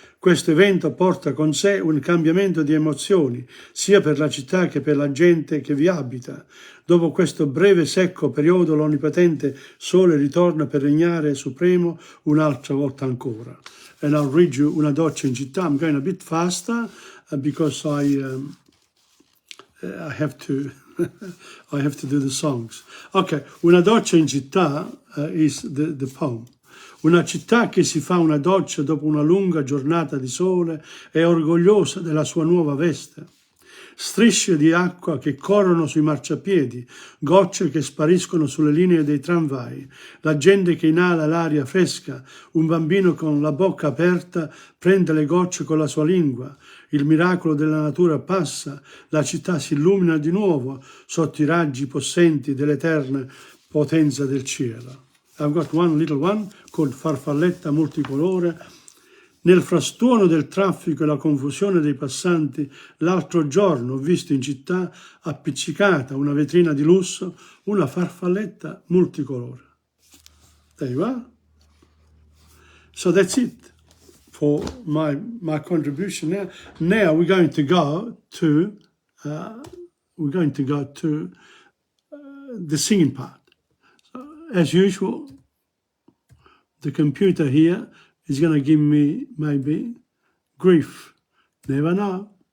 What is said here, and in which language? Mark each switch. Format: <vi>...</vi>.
<it>Questo evento porta con sé un cambiamento di emozioni, sia per la città che per la gente che vi abita. Dopo questo breve secco periodo l'onnipotente sole ritorna per regnare supremo un'altra volta ancora.</it> <en>And I'll read you una doccia in città. I'm going a bit faster because I have to I have to do the songs. Ok, una doccia in città is the poem.</en> <it>Una città che si fa una doccia dopo una lunga giornata di sole è orgogliosa della sua nuova veste. Strisce di acqua che corrono sui marciapiedi, gocce che spariscono sulle linee dei tramvai, la gente che inala l'aria fresca, un bambino con la bocca aperta prende le gocce con la sua lingua, il miracolo della natura passa, la città si illumina di nuovo sotto i raggi possenti dell'eterna potenza del cielo.</it> <en>I've got one little one called Farfalletta multicolore.</en> <it>Nel frastuono del traffico e la confusione dei passanti, l'altro giorno ho visto in città appiccicata una vetrina di lusso, una farfalletta multicolore.</it> <en>There you are. So that's it for my contribution now. Now we're going to go to the singing part. So, as usual, the computer here is going to give me maybe grief. Never know.</en>